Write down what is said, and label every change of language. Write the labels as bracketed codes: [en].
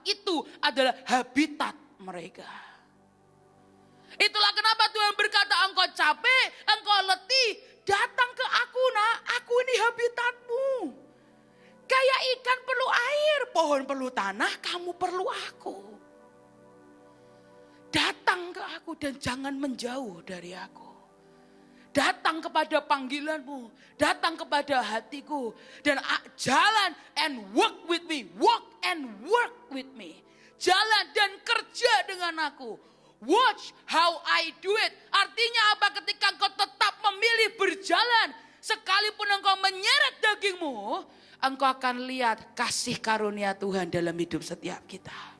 [id] Itu adalah habitat mereka. Itulah kenapa Tuhan berkata, engkau capek, engkau letih, datang ke aku nak, aku ini habitatmu. Kayak ikan perlu air, pohon perlu tanah, kamu perlu aku. Datang ke aku dan jangan menjauh dari aku. Datang kepada panggilanmu, datang kepada hatiku. Dan jalan [en] and work with me, walk and work with me. [id] Jalan dan kerja dengan aku. [en] Watch how I do it. [id] Artinya apa? Ketika engkau tetap memilih berjalan, sekalipun engkau menyeret dagingmu, engkau akan lihat kasih karunia Tuhan dalam hidup setiap kita.